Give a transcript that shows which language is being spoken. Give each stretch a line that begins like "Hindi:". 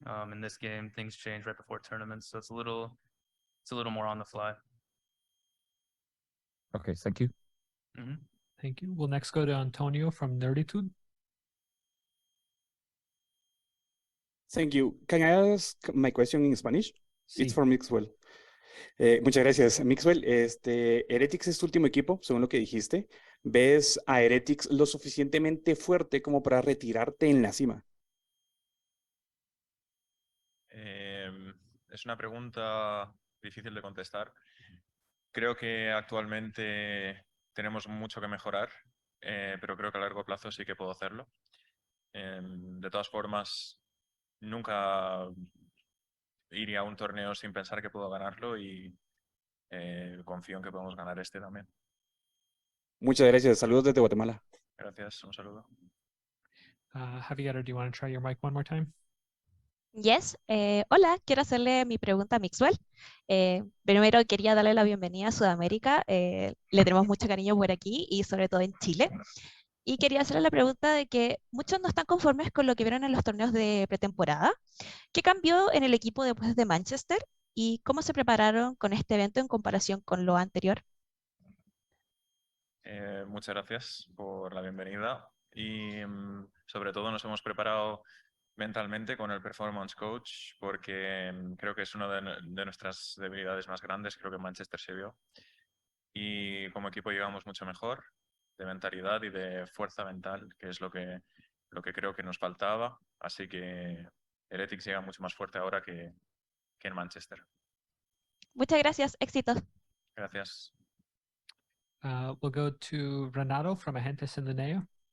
English: In this game, things change right before tournaments, so it's a little more on the fly. Okay, thank you. Thank you. We'll next go to Antonio from Nerditude. Thank you. Can I ask my question in Spanish? It's
Spanish: Sí.
English: for Mixwell.
Spanish: Muchas gracias. Mixwell, Heretics es tu último equipo, según lo que dijiste. ¿Ves a Heretics lo suficientemente fuerte como para retirarte en la cima? Es una pregunta difícil de contestar. Creo que actualmente tenemos mucho que mejorar, pero creo que a largo plazo sí que puedo hacerlo. De todas formas, nunca iría a un torneo sin pensar que puedo ganarlo y confío en que podemos ganar este también. Muchas gracias. Saludos desde Guatemala. Gracias, un saludo.
English: Javier, do you want to try your mic one more time?
Spanish: Yes, hola, quiero hacerle mi pregunta a Mixwell. Primero quería darle la bienvenida a Sudamérica. Le tenemos mucho cariño por aquí y sobre todo en Chile. Y quería hacerle la pregunta de que muchos no están conformes con lo que vieron en los torneos de pretemporada. ¿Qué cambió en el equipo después de Manchester? ¿Y cómo se prepararon con este evento en comparación con lo anterior? Muchas gracias por la bienvenida y sobre todo nos hemos preparado mentalmente con el Performance Coach porque creo que es una de nuestras debilidades más grandes, creo que en Manchester se vio. Y como equipo llegamos mucho mejor de mentalidad y de fuerza mental, que es lo que creo que nos faltaba. Así que Heretics llega mucho más fuerte ahora que en Manchester. Muchas gracias, éxitos. Gracias.
English: We'll go to Renato from Agentes in the Neo.